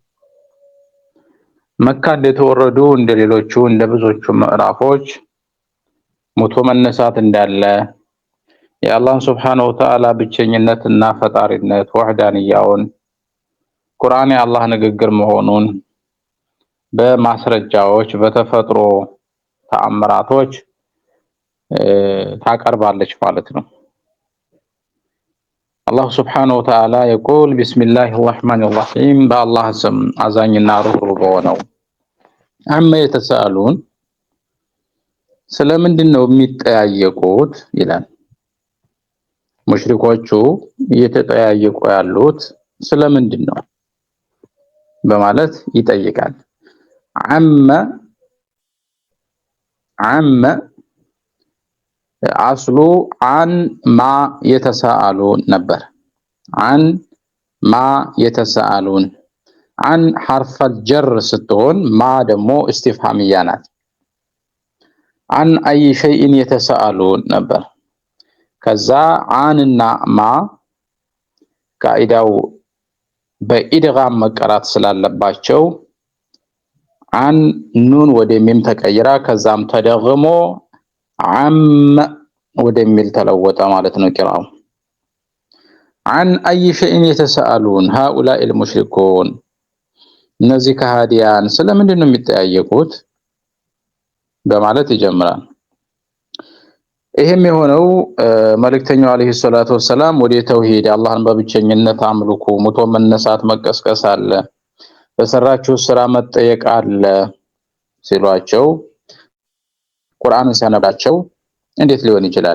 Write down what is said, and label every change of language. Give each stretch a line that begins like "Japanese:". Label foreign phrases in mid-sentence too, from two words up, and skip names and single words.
Amharic: መካ እንደተወረዱ እንደሌሎቹ እንደብዙዎቹ ምዕራፎች ሞቶ መነሳት እንዳለ የአላህ
Arabic: سبحانه وتعالى
Amharic: ብቸኝነትና ፈጣሪነት ወህዳንያውን ቁርአን የአላህ ንግግር መሆኑን በማስረጃዎች በተፈጥሮ ተአምራቶች ታቀርባለች ማለት ነው። አላህ
Arabic: سبحانه وتعالى يقول بسم الله الرحمن الرحيم
Amharic: በአላህ ስም አዛኝና ሩህሩህ በሆነው
Arabic: عما يتساءلون
Amharic: ስለምንድነው የሚጠያየቁት ይላል። ሙሽሪኮቹ እየተጠያየቁ ያሉት ስለምንድነው በማለት ይጠይቃል። عما አስሉ
Arabic: عن ما يتساءلون ነበር። عن ما يتساءلون عن حرف الجر ስትሆን ما ደግሞ استفهامية ናት። عن أي شيء يتساءلون ነበር። ከዛ عن እና
Amharic: ما ቃኢዳው በኢድጋም መቀራት ስላለባቸው عن ኑን ወደ ሚም ተቀይራ ከዛም ተደግሞ عم ወደሚል ተለወጠ ማለት ነው ቂራው።
Arabic: عن أي شيء يتساءلون هؤلاء المشركون
Amharic: እነዚህ ከሃዲያን ስለምንድን ነው የሚጠያየቁት በማለት ይጀምራል። ይሄም የሆነው መልእክተኛው
Arabic: عليه الصلاة والسلام
Amharic: ወደ ተውሂድ አላህን በብቸኝነት አምልኩ፣ ሞቶ መነሳት መቀስቀስ አለ፣ በሰራችሁ ስራ መጠየቅ አለ ሲሏቸው ቁርአንን ሲያነባቸው እንዴት ሊሆን ይችላል?